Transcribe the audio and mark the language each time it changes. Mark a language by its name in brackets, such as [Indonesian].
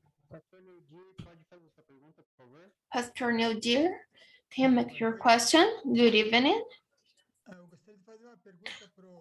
[Portuguese] Pastor Neudi, pode fazer sua pergunta, por favor? [English] Pastor Neil, can you make your question? Good evening. [Portuguese] Eu gostaria de fazer uma pergunta para o